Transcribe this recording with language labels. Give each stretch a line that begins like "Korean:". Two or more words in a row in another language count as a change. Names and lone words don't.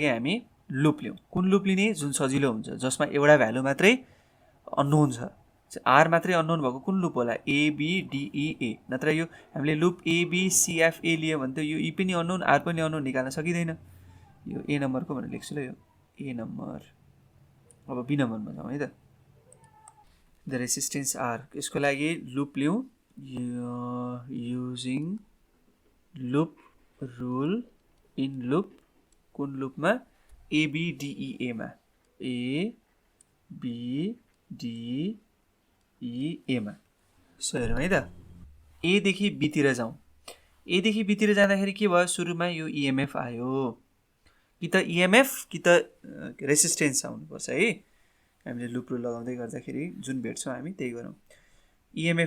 Nepali: हामी लुप लियौं कुन लुप लिने जुन सजिलो हुन्छ जसमा एउटा भ्यालु मात्रै अननोन छ R मात्रै अननोन भएको कुन लुप होला A B D E A नत्र यो हामीले लुप A B C F A लियो भने त यो E पनि अननोन R पनि अननोन निकाल्न सकिदैन यो A नम्बरको भनेर लेख्छु ल यो A नम्बर अब B नम्बरमा जाउँ है त
English: the resistance
Nepali: R यसको लागि लुप लियौं
English: using loop rule in loop
Nepali: कुन लुपमा A B D E A मा A B D E A मा सो हेरौँ है त A देखि B तिर जाउँ A देखि B तिर जाँदाखेरि के भयो सुरुमा यो EMF आयो कि त EMF कि त रेसिस्टेन्स आउनुपर्छ है हामीले
English: loop rule
Nepali: लगाउँदै गर्दाखेरि जुन भेट्छौँ हामी त्यही गरौँ EMF